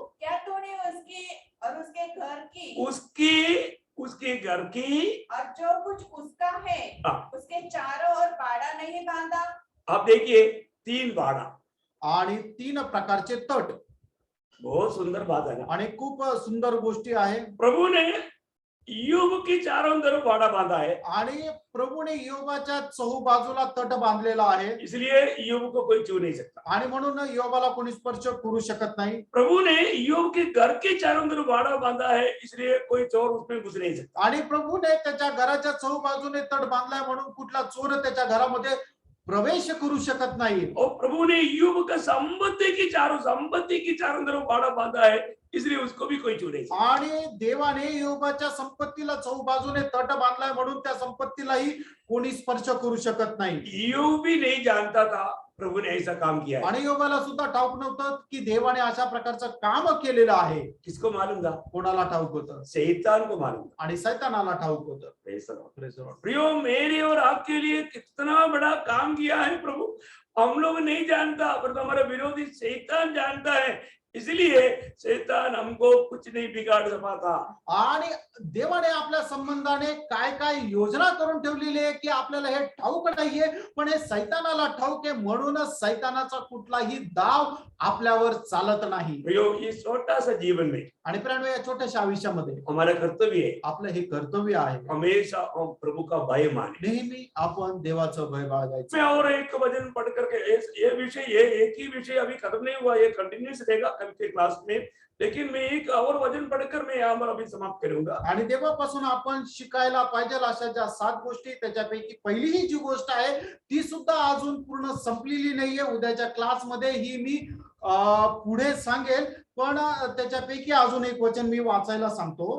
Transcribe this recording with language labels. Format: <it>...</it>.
<hi>क्या तूने उसकी और उसके घर की उसके घर की और जो कुछ उसका है हाँ. उसके चारों ओर बाड़ा नहीं बांधा? आप देखिए 3 बाड़ा,</hi> <mr>आणि 3 प्रकारचे तट,</mr> <hi>बहुत सुंदर बात है ना.</hi> <mr>आणि खूप सुंदर गोष्टी आहे.</mr> <hi>प्रभु ने इयोब के चारों तरफ बाड़ा बांधा है,</hi> <mr>आणि प्रभूने योबाच्या चहू बाजूला तट बांधलेला आहे,</mr> <hi>इसलिए इयोब को कोई छू नहीं सकता.</hi> <mr>आणि म्हणून योबाला कोणी स्पर्श करू शकत नाही.</mr> <hi>प्रभु ने इयोब के घर के चारों तरफ बाड़ा बांधा है, इसलिए कोई चोर उसमें घुस नहीं सकता.</hi> <mr>आणि प्रभूने त्याच्या घराच्या चहू बाजूने तट बांधलाय म्हणून कुठला चोर त्याच्या घरामध्ये प्रवेश करू शकत नाही.</mr> <hi>और प्रभु ने इयोब का संपत्ति की चारों तरफ बाड़ा बांधा है, इसलिए उसको भी कोई छू नहीं सकता.</hi> <mr>आणि देवाने योबाच्या संपत्तीला चहू बाजूने तट बांधलाय म्हणून त्या संपत्तीलाही कोणी स्पर्श करू शकत नाही.</mr> <hi>इयोब भी नहीं जानता था प्रभु ने ऐसा काम किया है.</hi> <mr>आणि योबाला सुद्धा ठाऊक नव्हतं की देवाने अशा प्रकारचं काम केलेलं आहे.</mr> <hi>किसको मालूम था?</hi> <mr>कोणाला ठाऊक होतं?</mr> <hi>शैतान को मालूम था.</hi> <mr>आणि सैतानाला ठाऊक होतं.</mr> <en>Praise the Lord. Praise the Lord.</en> <hi>प्रियो, मेरे और आपके लिए कितना बड़ा काम किया है प्रभु, हम लोग नहीं जानता, पर हमारा विरोधी शैतान जानता है, इसलिए शैतान हमको कुछ नहीं बिगाड़ पाता.</hi> <mr>आणि देवाने आपल्या संबंधाने काय काय योजना करून ठेवलेली आहे की आपल्याला हे ठाऊक नाहीये, पण हे सैतानाला ठाऊक आहे, म्हणूनच सैतानाचा कुठलाही दाव आपल्यावर चालत नाही.</mr> <hi>प्रियो, ये छोटा सा जीवन में</hi> <mr>आणि प्रियांनो, या छोट्याशा आयुष्यामध्ये</mr> <hi>हमारा कर्तव्य है</hi> <mr>आपलं हे कर्तव्य आहे,</mr> <hi>हमेशा हम प्रभु का भय माने.</hi> <mr>नेहमी आपण देवाचं भय बाळगायचं.</mr> <hi>मैं और एक वचन पढ़ करके ये विषय, ये एक ही विषय अभी खत्म नहीं हुआ, ये कंटिन्यूस रहेगा कल के क्लास में, लेकिन मैं एक और वचन पढ़कर मैं यहाँ पर अभी समाप्त करूंगा.</hi> <mr>आणि देवापासून आपण शिकायला पाहिजे अशा ज्या 7 गोष्टी, त्याच्यापैकी पहिली ही जी गोष्ट आहे ती सुद्धा अजून पूर्ण संपलेली नाहीये. उद्याच्या क्लासमध्ये ही मी पुढे सांगेल, पण त्याच्यापैकी अजून एक वचन मी वाचायला सांगतो.</mr>